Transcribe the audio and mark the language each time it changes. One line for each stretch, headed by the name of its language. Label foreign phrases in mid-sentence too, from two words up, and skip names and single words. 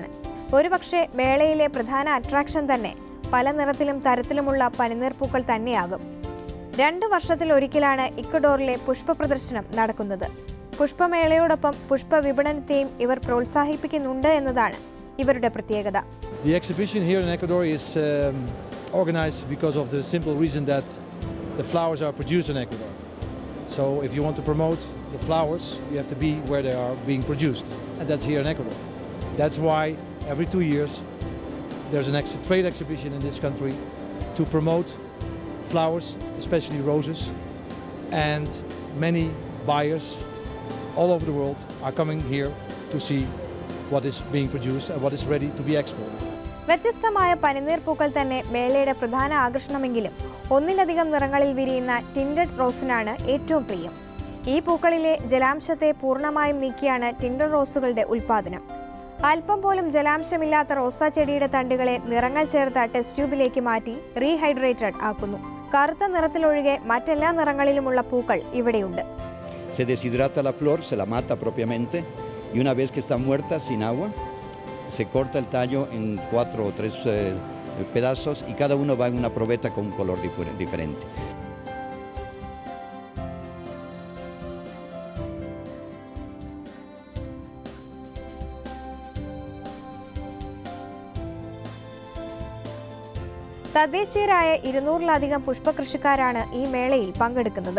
Malayalam: ഒരുപക്ഷെ മേളയിലെ പ്രധാന അട്രാക്ഷൻ തന്നെ പല നിറത്തിലും തരത്തിലുമുള്ള പനിനീർപ്പൂക്കൾ തന്നെയാകും. 2 വർഷത്തിൽ ഒരിക്കലാണ് ഇക്വഡോറിലെ പുഷ്പ പ്രദർശനം നടക്കുന്നത്. പുഷ്പമേളയോടൊപ്പം പുഷ്പ വിപണനത്തെയും ഇവർ പ്രോത്സാഹിപ്പിക്കുന്നുണ്ട് എന്നതാണ് ഇവരുടെ പ്രത്യേകത.
English: The exhibition here in Ecuador is organized because of the simple reason that the flowers are produced in Ecuador. So if you want to promote the flowers, you have to be where they are being produced, and that's here in Ecuador. That's why every 2 years there's an trade exhibition in this country to promote flowers, especially roses, and many buyers all over the world are coming here to see what is being produced and what is ready to be exported.
Malayalam: വ്യത്യസ്തമായ പനിനീർപ്പൂക്കൾ തന്നെ മേളയുടെ പ്രധാന ആകർഷണമെങ്കിലും ഒന്നിലധികം നിറങ്ങളിൽ വിരിയുന്ന ടിൻഡഡ് റോസിനാണ് ഏറ്റവും പ്രിയം. ഈ പൂക്കളിലെ ജലാംശത്തെ പൂർണ്ണമായും നീക്കിയാണ് ടിൻഡഡ് റോസുകളുടെ ഉൽപ്പാദനം. അല്പം പോലും ജലാംശമില്ലാത്ത റോസാ ചെടിയുടെ തണ്ടുകളെ നിറങ്ങൾ ചേർത്ത ടെസ്റ്റ് ട്യൂബിലേക്ക് മാറ്റി റീഹൈഡ്രേറ്റഡ് ആക്കുന്നു. കറുത്ത നിറത്തിലൊഴികെ മറ്റെല്ലാ നിറങ്ങളിലുമുള്ള പൂക്കൾ ഇവിടെയുണ്ട്.
Spanish: Se deshidrata la flor, se la mata propiamente y una vez que está muerta sin agua, se corta el tallo en 4 o 3 pedazos y cada uno va en una probeta con un color diferente.
Malayalam: തദ്ദേശീയരായ 200-ലധികം പുഷ്പകൃഷിക്കാരാണ് ഈ മേളയിൽ പങ്കെടുക്കുന്നത്.